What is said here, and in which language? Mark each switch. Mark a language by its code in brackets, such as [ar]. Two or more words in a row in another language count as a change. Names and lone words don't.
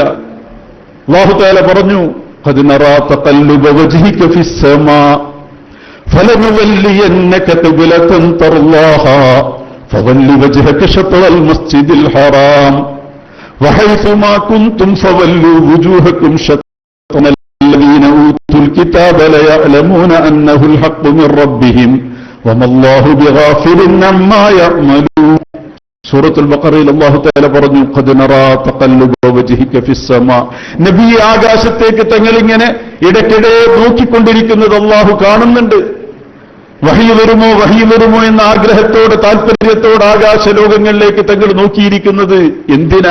[ml] അല്ലാഹു തആല പറഞ്ഞു, [ar] قد نرى تقلب وجهك في السماء فلنولينك قبلة ترضاها فول وجهك شطر المسجد الحرام وحيث ما كنتم فولوا وجوهكم شطر الذين أوتوا الكتاب ليعلمون أنه الحق من ربهم وما الله بغافل عما يعملون. [ml] സൂറത്തുൽ ബഖറയിൽ [ar] الله تعالى [ml] പറഞ്ഞു, [ar] قد نرى تقلب وجهك في السماء. [ml] നബി ആകാശത്തേക്ക് തങ്ങളിങ്ങനെ ഇടയ്ക്കിടെ നോക്കിക്കൊണ്ടിരിക്കുന്നത് അല്ലാഹു കാണുന്നുണ്ട്. വഹി വരുമോ എന്ന ആഗ്രഹത്തോടെ താല്പര്യത്തോടെ ആകാശ ലോകങ്ങളിലേക്ക് തങ്ങൾ നോക്കിയിരിക്കുന്നത് എന്തിനാ?